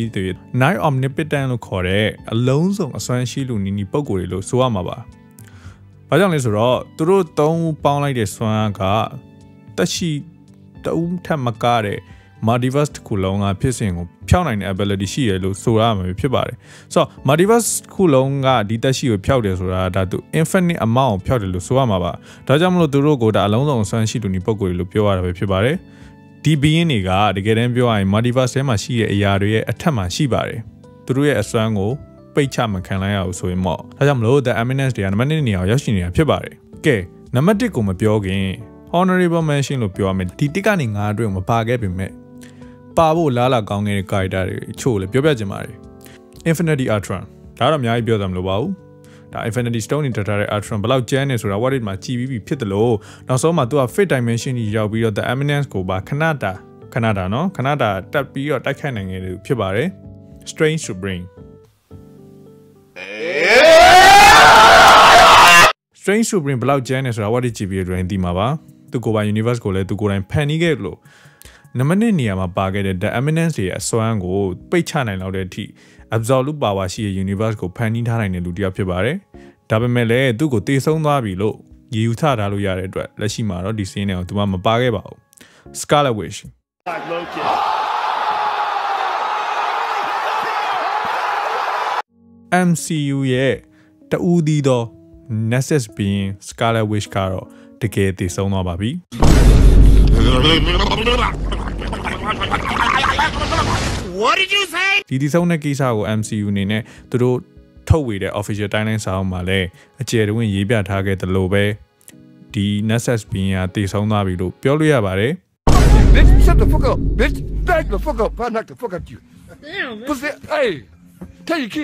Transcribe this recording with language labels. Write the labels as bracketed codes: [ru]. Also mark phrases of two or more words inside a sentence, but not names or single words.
[my] သေးဘူး Night Omnipotent လို့ခေါ်တဲ့အလုံးစုံအစွမ်းရှိလူနီနီပုံကိုယ်တွေလို့ဆိုရမှာပါ။ဘာကြောင့်လဲဆိုတော့သူတို့၃ဦးပေါင်းလိုက်တဲ့စွမ်းကတက်ရှိတဦးထက်မကတဲ့ Multiverse တစ်ခုလုံးကဖြစ်စဉ်ကိုဖျောက်နိုင်တဲ့ ability ရှိရလို့ဆိုရမှာဖြစ်ပါတယ်။ဆိုတော့ Multiverse တစ်ခုလုံးကဒီတက်ရှိကိုဖျောက်တယ်ဆိုတာဒါသူ [en] infinite amount [my] ကိုဖျောက်တယ်လို့ဆိုရမှာပါ။ဒါကြောင့်မလို့သူတို့ကဒါအလုံးစုံအစွမ်းရှိလူနီပုံကိုယ်တွေလို့ပြောရတာပဲဖြစ်ပါတယ်။ဒီ being တွေကတကယ်တ မ်းပြောရရင် Multiverse ထဲမှာရှိတဲ့အရာတွေရဲ့အထက်မှာရှိပါတယ်။သူတို့ရဲ့အစွမ်းကိုပိတ်ချမခံလိုက်ရအောင်ဆိုရင်တော့ဒါကြောင့်မလို့ The Eminence တွေကနံ ပါတ်1နေရာကိုရောက်ရှိနေတာဖြစ်ပါတယ်။ကဲနံပါတ်1ကိုမပြောခင် [en] Honorable Mention [my] လို့ပြောရမယ်ဒီ1ကနေ9အတွင်းမပါခဲ့ပေမဲ့ပါဖို့လားလာကောင်းတဲ့ character တွေအချို့လည်းပြောပြချင်ပါတယ်။ Infinity Ultron ဒါတော့အများကြီးပြောတာမလိုပါဘူး။ဒါ Infinity Stone နဲ့ထားတဲ့ Ultron ဘယ်လောက်ကျန်းနေဆိုတာ what it မှာကြည်ပြီးဖြစ်တယ်လို့နောက်ဆုံးမှာသူက Fifth Dimension ကြီးရောက်ပြီးတော့ The Eminence ကိုပါခဏတာနော်ခဏတာတက်ပြီးတော့တိုက်ခိုက်နိုင်ခဲ့တယ်ဖြစ်ပါတယ်။ Strange Supreme Strange Supreme ဘယ်လောက်ကျန်းနေဆိုတာ what it ကြည့်ပြီးတော့သိမှာပါ။သူကိုယ်ပိုင် universe ကိုလည်းသူကိုယ်တိုင်ဖန်တီးခဲ့လို့ နံပါတ်1နေရာမှာပါခဲ့တဲ့ The Eminence ရဲ့အစွမ်းကိုပိတ်ချနိုင်လောက်တဲ့အထိ [en] absolute power [my] ရှိတဲ့ universe ကိုဖန်တီးထားနိုင်တဲ့လူတစ်ယောက်ဖြစ်ပါတယ်။ဒါပေမဲ့လည်းသူ့ကိုတေဆုံးသွားပြီလို့ရည်ယူထားလို့ရတဲ့အတွက်လက်ရှိမှာတော့ဒီ scene နဲ့သူမပါခဲ့ပါဘူး။ Scarlet Witch MCU ရဲ့တဦးသီးသော [en] Nexus being [my] Scarlet Witch ကတော့တကယ်တေဆုံးသွားပါပြီ။ [en] What did you say? [my] ဒီဆုံးတဲ့ကိစ္စကို MCU အနေနဲ့သူတို့ထုတ်ဝေတဲ့ [en] official timeline [my] စာအုပ်မှာလည်းအကျယ်တဝင့်ရေးပြထားခဲ့တယ်လို့ပဲဒီ [en] Nexus being [my] ကတေဆုံးသွားပြီလို့ပြောလို့ရပါတယ် [en] Bitch, shut the fuck up, bitch. Back the fuck up. I knock the fuck out you. Damn, man. Pussy, hey. Tell your kid.